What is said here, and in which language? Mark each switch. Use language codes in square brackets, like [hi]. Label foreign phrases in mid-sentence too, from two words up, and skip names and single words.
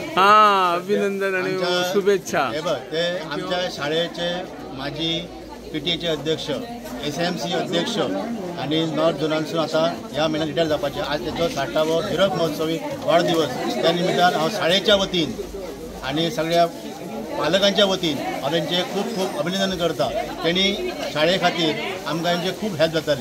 [mr] हा, अभिनंदन आणि शुभेच्छा. हे बघ, ते आमच्या शाळेचे माजी PTA चे अध्यक्ष, SMC अध्यक्ष आणि [kok] नॉर्थ झोनानसून आता ह्या महिन्यात रिटायर जावपाचे. आज त्याचो 60वा हिरक महोत्सवी वाढदिवस. त्या निमित्तान हांव शाळेच्या वतीन आणि सगळ्या पालकांच्या वतीन हांव तेंचे खूप खूप अभिनंदन करता. त्यांनी शाळे खातीर आमकां तेंचे खूप हेल्प जाताली.